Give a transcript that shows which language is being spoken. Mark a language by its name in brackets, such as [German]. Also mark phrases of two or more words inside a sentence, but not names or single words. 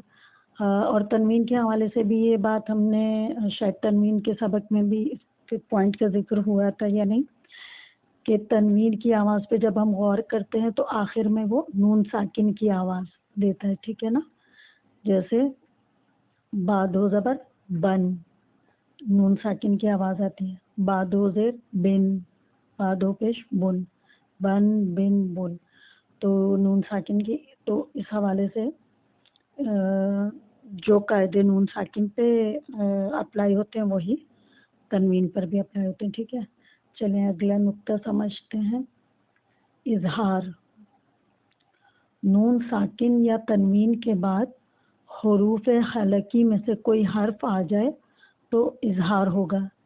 [Urdu] اور تنوین کے حوالے سے بھی یہ بات ہم نے شاید تنوین کے سبق میں بھی اس پوائنٹ کا ذکر ہوا تھا یا نہیں، کہ تنوین کی آواز پہ جب ہم غور کرتے ہیں تو آخر میں وہ نون ساکن کی آواز دیتا ہے، ٹھیک ہے نا۔ جیسے با دو زبر بن، نون ساکن کی آواز آتی ہے۔ با دو زیر بن، با دو پیش بن، بن بن بن، تو نون ساکن کی۔ تو اس حوالے سے جو قاعدے نون ساکن پہ اپلائی ہوتے ہیں وہی تنوین پر بھی اپلائی ہوتے ہیں، ٹھیک ہے۔ چلیں اگلا نقطہ سمجھتے ہیں۔ اظہار، نون ساکن یا تنوین کے بعد حروف حلقی میں سے کوئی حرف آ جائے تو اظہار ہوگا۔